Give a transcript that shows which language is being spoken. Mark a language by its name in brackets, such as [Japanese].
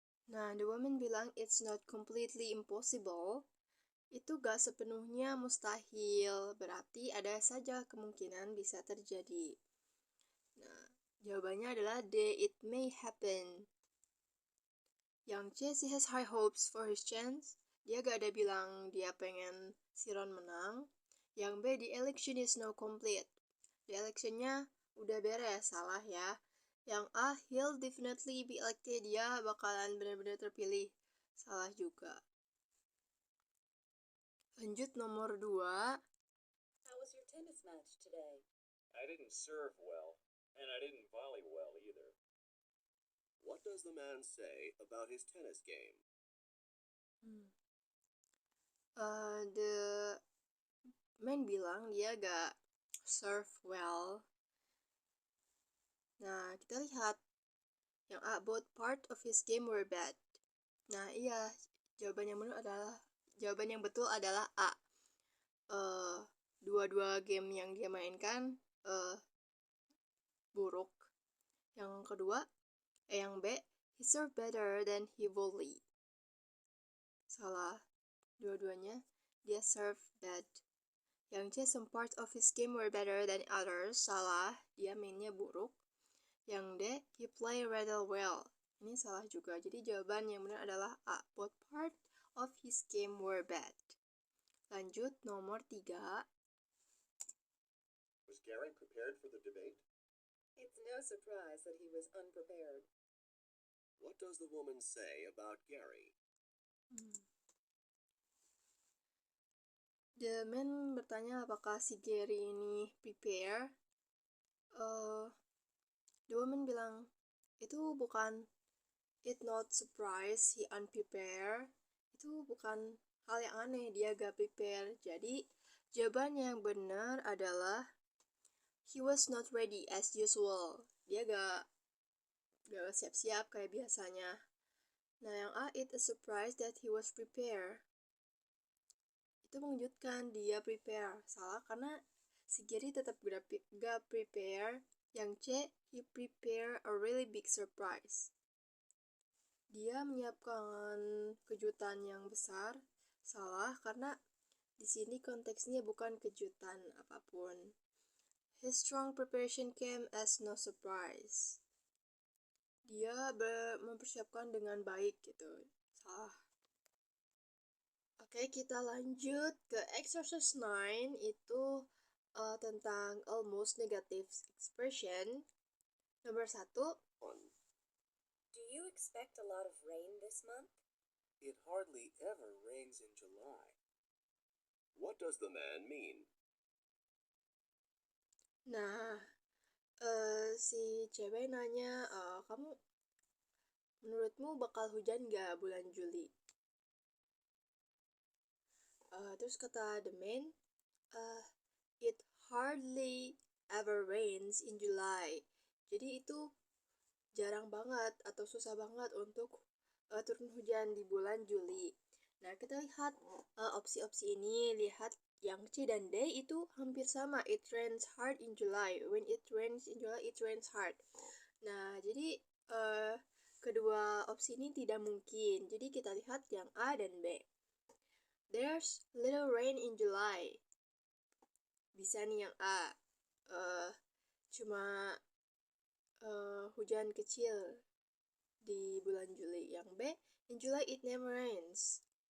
[English] Nah, the woman [Indonesian] bilang [English] it's not completely impossible. [Indonesian] Itu gak sepenuhnya mustahil, berarti ada saja kemungkinan bisa terjadi. Nah, jawabannya adalah D, [English] it may happen. [Indonesian] Yang C, [English] she has high hopes for his chance. [Indonesian] Dia gak ada bilang dia pengen si Ron menang. Yang B, [English] the election is now complete. [Indonesian] The electionnya udah beres, salah ya. Yang A, [English] he'll definitely be elected. [Indonesian] Dia bakalan benar-benar terpilih, salah juga. Lanjut nomor 2. [English] How was your tennis match today? I didn't serve well, and I didn't volley well either. What does the man say about his tennis game? The man [Indonesian] bilang dia gak [English] serve well. [Indonesian] Nah, kita lihat yang A, [English] both part of his game were bad. [Indonesian] Nah, iya, jawaban yang betul adalah A. Dua-dua game yang dia mainkan buruk. Yang kedua, yang B, [English] he served better than he volleyed. [Indonesian] Salah, dua-duanya dia serve bad. Yang C, [English] some part of his game were better than others. [Indonesian] Salah, dia mainnya buruk. Yang D, [English] he play rather well. [Indonesian] Ini salah juga. Jadi jawaban yang benar adalah A, [English] both part of his game were bad. [Indonesian] Lanjut nomor 3. [English] Was Gary prepared for the debate? It's no surprise that he was unprepared. What does the woman say about Gary? The man [Indonesian] bertanya apakah si Gary ini prepare. [English] The woman [Indonesian] bilang, itu bukan, [English] it not surprise he unprepared. [Indonesian] Itu bukan hal yang aneh, dia gak prepare. Jadi jawaban yang benar adalah [English] he was not ready as usual. [Indonesian] Dia gak siap-siap kayak biasanya. Nah, yang A, [English] it a surprise that he was prepared. [Indonesian] Itu mengejutkan, dia prepare. Salah karena si Gary tetap gak prepare. Yang C, [English] he prepare a really big surprise. [Indonesian] Dia menyiapkan kejutan yang besar. Salah karena di sini konteksnya bukan kejutan apapun. [English] His strong preparation came as no surprise. [Indonesian] Dia mempersiapkan dengan baik gitu. Salah. Oke, kita lanjut ke exercise 9. Itu tentang almost negative expression. Nomor 1. 1. [English] Do you expect a lot of rain this month? It hardly ever rains in July. What does the man mean? [Indonesian] Nah, si cewek nanya, kamu menurutmu bakal hujan gak bulan Juli? Terus kata [English] the man, it hardly ever rains in July. [Indonesian] Jadi itu jarang banget atau susah banget untuk turun hujan di bulan Juli. Nah, kita lihat opsi-opsi ini, lihat yang C dan D itu hampir sama. [English] It rains hard in July. When it rains in July, it rains hard. [Indonesian] Nah, jadi kedua opsi ini tidak mungkin. Jadi kita lihat yang A dan B. [English] There's little rain in July. [Indonesian] Bisa nih yang A. Cuma hujan kecil di bulan Juli. Yang B, [English] in July it never rains.